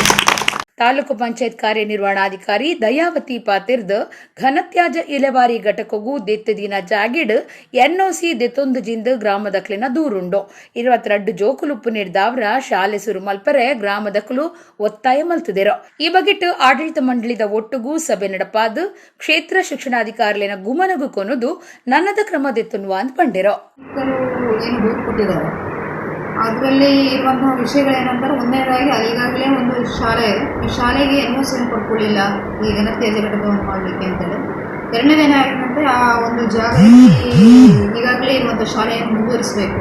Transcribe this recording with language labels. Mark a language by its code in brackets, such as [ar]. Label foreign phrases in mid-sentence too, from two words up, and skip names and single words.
[tcy] ತಾಲೂಕು ಪಂಚಾಯತ್ ಕಾರ್ಯನಿರ್ವಹಣಾಧಿಕಾರಿ ದಯಾವತಿ ಪಾತಿರ್ದ ಘನತ್ಯಾಜ್ಯ ಇಲೆವಾರಿ ಘಟಕಗೂ ದೆತ್ತದಿನ ಜಾಗಿಡ್ ಎನ್ಒಸಿ ದೆತ್ತೊಂದು ಜಿಂದ ಗ್ರಾಮದಕ್ಲಿನ ದೂರುಂಡು. 22 ಜೋಕುಲುಪ್ಪು ನಿರ್ದಾವ್ರ ಶಾಲೆ ಸುರು ಮಲ್ಪರೆ ಗ್ರಾಮದಕ್ಲು ಒತ್ತಾಯ ಮಲ್ತುದೆರ. ಈ ಬಗೆಟ್ ಆಡಳಿತ ಮಂಡಳಿದ ಒಟ್ಟುಗೂ ಸಭೆ ನಡಪಾದು ಕ್ಷೇತ್ರ ಶಿಕ್ಷಣಾಧಿಕಾರಿಲಿನ ಗುಮನಗು ಕೊನುದು ನನ್ನದ ಕ್ರಮ ದೆತ್ತುನ್ನುವ ಅಂತ ಪಂಡಿರೋ. [kn] ಅದರಲ್ಲಿ ಇರುವಂತಹ ವಿಷಯಗಳೇನಂತಾರೆ, ಒಂದನೇದಾಗಿ ಈಗಾಗಲೇ ಒಂದು ಶಾಲೆ ಇದೆ, ಈ ಶಾಲೆಗೆ NOC ಕೊಡ್ಕೊಳ್ಳಿಲ್ಲ ಈ ಘನತ್ಯಾಜ್ಯ ಘಟಕವನ್ನು ಮಾಡಲಿಕ್ಕೆ ಅಂತೇಳಿ. ಎರಡನೇದೇನಾಗಿತ್ತಂದರೆ ಆ ಒಂದು ಜಾಗದಲ್ಲಿ ಈಗಾಗಲೇ ಇರುವಂಥ ಶಾಲೆಯನ್ನು ಮುಂದುವರಿಸಬೇಕು.